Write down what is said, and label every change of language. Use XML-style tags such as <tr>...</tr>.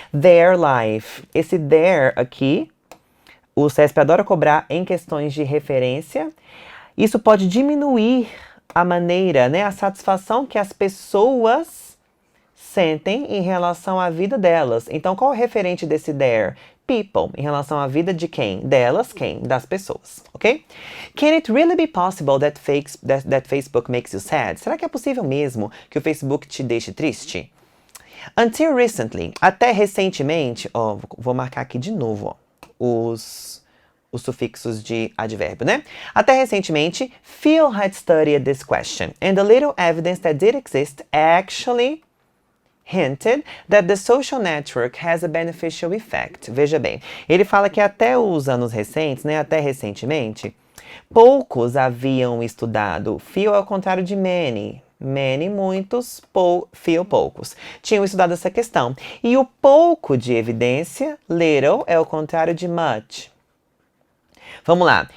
<en>Their life.</en> <pt>Esse their aqui, o CESP adora cobrar em questões de referência. Isso pode diminuir a maneira, né, a satisfação que as pessoas sentem em relação à vida delas. Então, qual é o referente desse there? People, em relação à vida de quem? Delas, quem? Das pessoas, ok?</pt> <en>Can it really be possible that Facebook makes you sad?</en> <pt>Será que é possível mesmo que o Facebook te deixe triste?</pt> <en>Until recently,</en> <pt>até recentemente, vou marcar aqui de novo, os sufixos de advérbio, né? Até recentemente,</pt> <en>Phil had studied this question, and the little evidence that did exist actually hinted that the social network has a beneficial effect.</en> <pt>Veja bem, ele fala que até os anos recentes, né, até recentemente, poucos haviam estudado. Few ao contrário de many. Many, muitos, few, poucos. Tinham estudado essa questão. E o pouco de evidência, little, é o contrário de much. Vamos lá.</pt>